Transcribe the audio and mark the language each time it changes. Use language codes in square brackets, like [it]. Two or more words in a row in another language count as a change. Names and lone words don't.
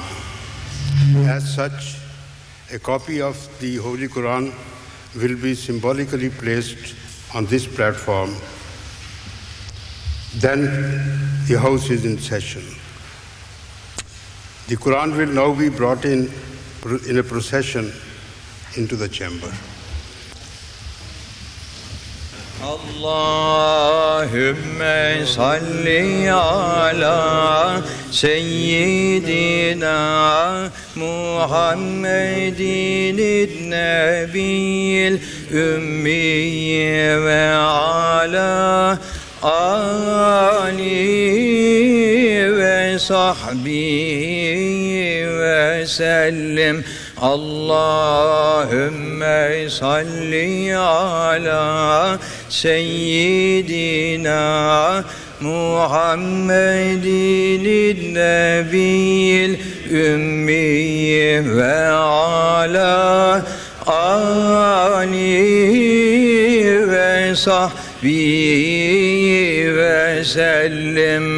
[en] As such, a copy of the Holy Quran will be symbolically placed on this platform. Then the House is in session. The Quran will now be brought in a procession into the chamber. [ar] اللهم صل على سيدنا محمد النبي الأمي وعلى آله وصحبه وسلم. اللهم صل على سيدنا محمد النبي الأمي وعلى آله وصحبه وسلم.